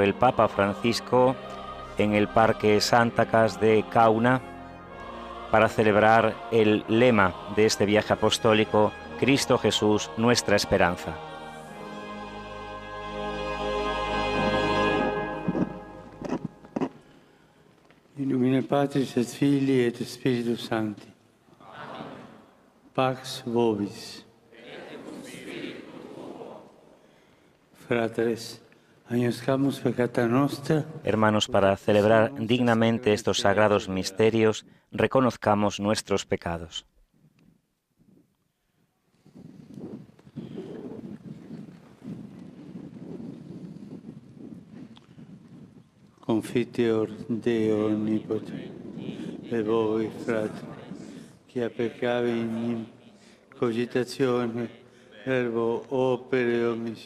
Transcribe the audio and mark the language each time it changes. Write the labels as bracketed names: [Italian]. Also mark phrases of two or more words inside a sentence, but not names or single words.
[Spanish] el Papa Francisco en el Parque Santacas de Cauna para celebrar el lema de este viaje apostólico: Cristo Jesús, nuestra esperanza. [Latin] In nomine Patris et Filii et Spiritus Sancti. Pax vobis. Fratres, agnoscamus peccata nostra. [Spanish] Hermanos, para celebrar dignamente estos sagrados misterios, reconozcamos nuestros pecados. [Latin] Confiteor Deo omnipotente, et voi, fratres, quia peccavi in cogitazione, verbo, opere, omissione.